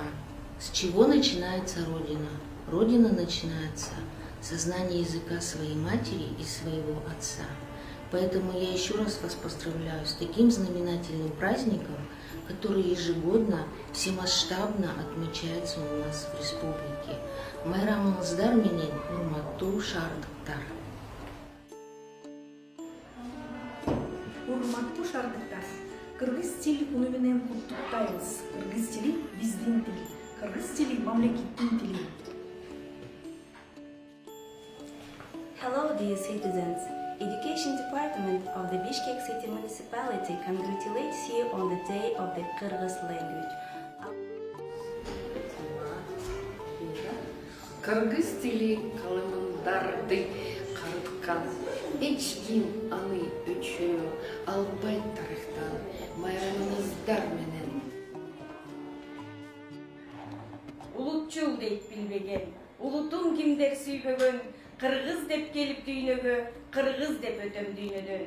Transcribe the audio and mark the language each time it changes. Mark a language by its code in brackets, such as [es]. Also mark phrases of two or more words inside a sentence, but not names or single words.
[ru] С чего начинается Родина? Родина начинается со знания языка своей матери и своего отца. Поэтому я еще раз вас поздравляю с таким знаменательным праздником, который ежегодно всемасштабно отмечается у нас в республике. [ky] Майрамыңыздар менен урматтуу шаардыктар. Урматтуу шаардыктар, кыргыз тил уну менен куттуктайбыз. Кыргыз тили биздин тил, кыргыз тили мамлекеттин тили. [en] Hello dear citizens. Education Department of the Bishkek City Municipality congratulates you on the day of the Kyrgyz language. [ky] Кыргыз тили калымдарды карыткан, эч ким аны өчөө албайт тарыхтан. Майрамыңыздар менен. Улутчул дейт билбеген, улутун кимдер сүйбөгөн, кыргыз деп келип дүйнөгө, кыргыз деп өтөм дүйнөдөн.